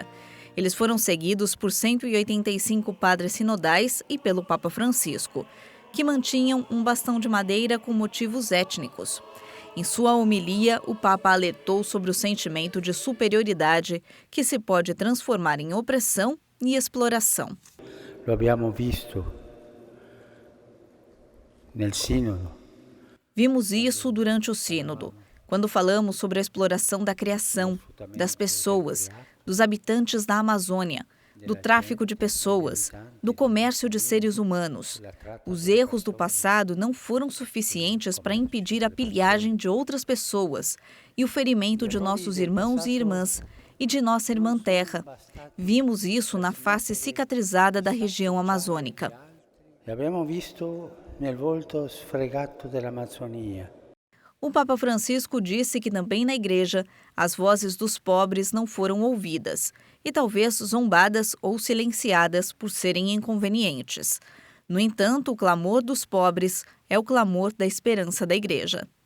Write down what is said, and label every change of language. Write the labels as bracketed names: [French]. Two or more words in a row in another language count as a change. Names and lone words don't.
[Portuguese] Eles foram seguidos por 185 padres sinodais e pelo Papa Francisco, que mantinham um bastão de madeira com motivos étnicos. Em sua homilia, o Papa alertou sobre o sentimento de superioridade que se pode transformar em opressão e exploração. [Italian] Lo abbiamo visto nel Sínodo. [Portuguese] Vimos isso durante o Sínodo, quando falamos sobre a exploração da criação, das pessoas, dos habitantes da Amazônia, do tráfico de pessoas, do comércio de seres humanos. Os erros do passado não foram suficientes para impedir a pilhagem de outras pessoas e o ferimento de nossos irmãos e irmãs e de nossa irmã terra. Vimos isso na face cicatrizada da região amazônica. [Italian] Abbiamo visto nel volto sfregato dell'Amazzonia. [Portuguese] O Papa Francisco disse que também na Igreja as vozes dos pobres não foram ouvidas e talvez zombadas ou silenciadas por serem inconvenientes. No entanto, o clamor dos pobres é o clamor da esperança da Igreja.